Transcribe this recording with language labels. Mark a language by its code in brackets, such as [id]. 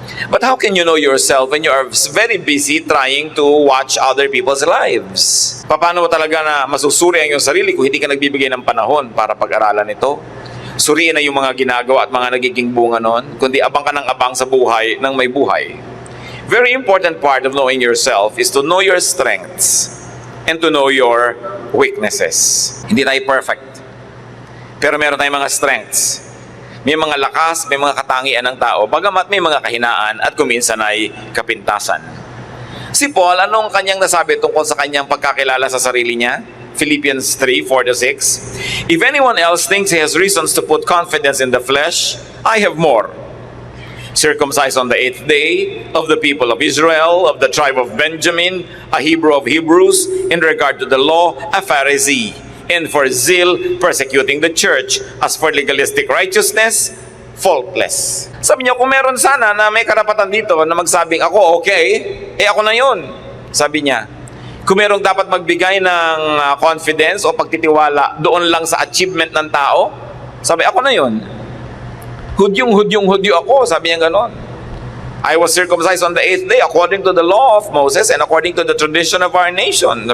[en] But how can you know yourself when you are very busy trying to watch other people's lives? [tl] Paano mo talaga na masusuri ang iyong sarili kung hindi ka nagbibigay ng panahon para pag-aralan ito? Suriin na yung mga ginagawa at mga nagiging bunga nun, kundi abang ka ng abang sa buhay ng may buhay. [en] Very important part of knowing yourself is to know your strengths and to know your weaknesses. [tl] Hindi tayo perfect, pero meron tayong mga strengths. May mga lakas, may mga katangian ng tao, bagamat may mga kahinaan at kuminsan ay kapintasan. Si Paul, anong kanyang nasabi tungkol sa kanyang pagkakilala sa sarili niya? [en] Philippians 3:4-6. If anyone else thinks he has reasons to put confidence in the flesh, I have more. Circumcised on the 8th day, of the people of Israel, of the tribe of Benjamin, a Hebrew of Hebrews, in regard to the law, a Pharisee, and for zeal, persecuting the church, as for legalistic righteousness, faultless. [tl] Sabi niya, kung meron sana na may karapatan dito na magsabing, ako okay, ako na yun. Sabi niya, kung merong dapat magbigay ng confidence o pagtitiwala doon lang sa achievement ng tao, sabi, ako na yun. Hudyo ako, sabi niya ganon. [en] I was circumcised on the 8th day according to the law of Moses and according to the tradition of our nation.